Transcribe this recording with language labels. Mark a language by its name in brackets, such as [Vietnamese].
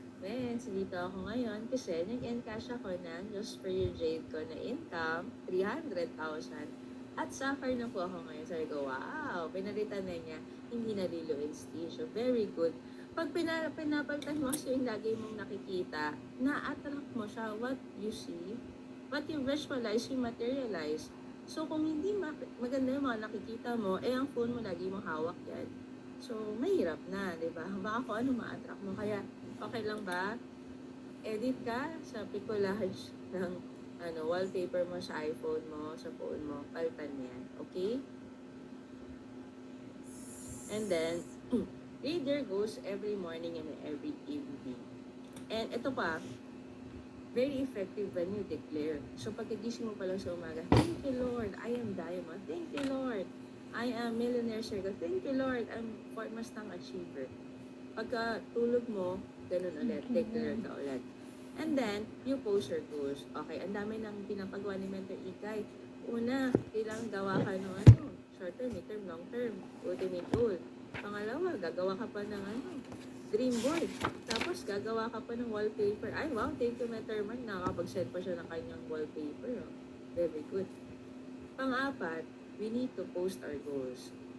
[Filipino] Mens, dito ako ngayon kasi nag-encash ako ng just for you Jade ko na income, 300,000. At sapphire na po ako ngayon. Sabi ko, wow, pinalitan na niya. Hindi na Lilo and Stitch. [English] So, very good. [Filipino] Pag pinapalitan mo kasi yung lagi mong nakikita, na-attract mo siya, [English] what you see, what you visualize, you materialize. [Filipino] So, kung hindi maganda yung mga nakikita mo, ang phone mo lagi mong hawak yan. So, mahirap na, di ba? Baka kung ano ma-attract mo. Kaya, okay lang ba? Edit ka sa collage ng wallpaper mo sa iPhone mo, sa phone mo. Palitan mo yan. Okay? [English] And then, read your goals every morning and every evening. And [Filipino] ito pa, [English] very effective when you declare. So, [Filipino] pagkagising mo pa lang sa umaga, [English] thank you, Lord. I am diamond. Thank you, Lord. I am millionaire circle. Thank you, Lord. I'm Fort Mustang achiever. [Filipino] Pagka tulog mo, ganun ulit. Declare ka ulit. [English] And then, you post your goals. [Filipino] Okay, ang dami nang pinapagawa ni Mentor Ikay. Una, kailangan gawa ka ng short term, mid term, long term, ultimate goal. Pangalawa, gagawa ka pa ng dream board. Tapos, gagawa ka pa ng wallpaper. [English] Ay, wow, thank you, Mentor Man. [Filipino] Nakakapag-send pa siya ng kanyang wallpaper. [English] Very good. Pang-apat, we need to post our goals.